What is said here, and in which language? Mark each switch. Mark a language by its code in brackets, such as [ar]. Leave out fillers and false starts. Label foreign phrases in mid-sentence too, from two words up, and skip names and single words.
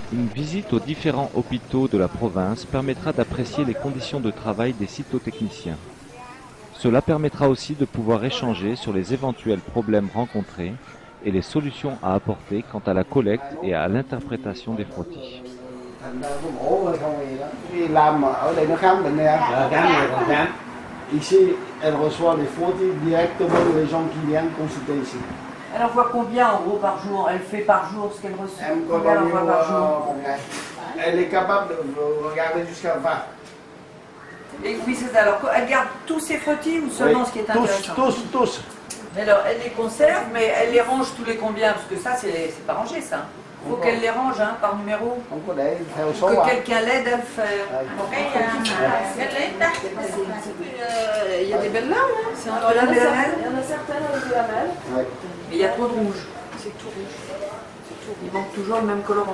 [fr] visite aux différents hôpitaux de la province permettra d'apprécier les conditions de travail des cytotechniciens. Cela permettra aussi de pouvoir échanger sur les éventuels problèmes rencontrés et les solutions à apporter quant à la collecte et à l'interprétation des frottis. [vi] Thành ra có mổ hay không gì đó. Đi làm mà ở đây nó khám bệnh này á. Khám này còn khám. [fr] Ici, elle reçoit les frottis directement les gens qui viennent consulter ici. Elle envoie combien en gros par jour? Elle fait par jour ce qu'elle reçoit? Elle Combien elle envoie par jour? Elle est capable de regarder jusqu'à 20. Et oui, c'est ça. Alors, elle garde tous ses frottis ou seulement ce qui est intéressant? Tous. Mais alors, elle les conserve, mais elle les range tous les combien? Parce que ça, c'est pas rangé, ça. Il faut qu'elle les range hein, par numéro. [vi] Không có để theo số [fr] Que à. quelqu'un l'aide à le faire. Il y a des belles lames, hein. C'est un peu la Il y en a certaines avec de la malle. Ouais. Mais il y a trop de rouge. C'est tout rouge. Il manque toujours le même colorant.